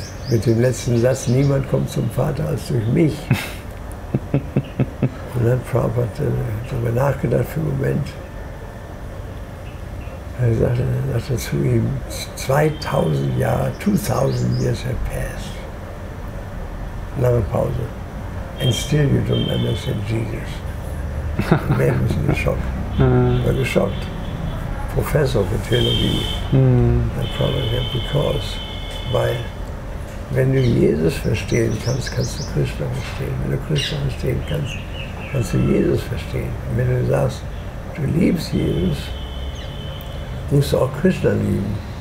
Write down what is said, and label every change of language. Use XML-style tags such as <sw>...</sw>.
<de>Mit dem letzten Satz, niemand kommt zum Vater als durch mich. Und dann hat Prabhupada darüber nachgedacht für einen Moment. Er sagte zu ihm, 2000 Jahre,</de> <en>2000 years have passed.</en> <de>Lange Pause.</de> <en>And still you don't understand Jesus.</en> <de>Der Mann was in Schock. Er war geschockt. Professor für Theologie. Hat Prabhupada gesagt, because, weil, wenn du Jesus verstehen kannst, kannst du Krishna verstehen. Wenn du Krishna verstehen kannst, kannst du Jesus verstehen. Und wenn du sagst, du liebst Jesus, musst du auch Krishna lieben.</de>